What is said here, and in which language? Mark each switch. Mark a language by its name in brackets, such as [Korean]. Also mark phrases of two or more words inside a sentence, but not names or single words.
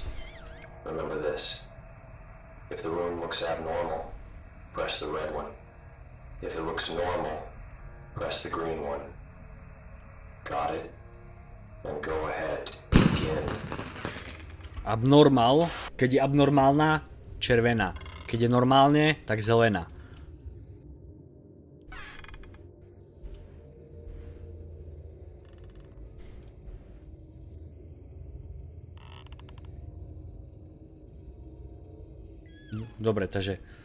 [English] Remember this. If the room looks abnormal, press the red one. If it looks normal, press the green one. Got it? Then go ahead. Begin. Abnormal, [Slovak] keď je abnormálna, červená. Keď je normálne, tak zelená. Dobre, takže...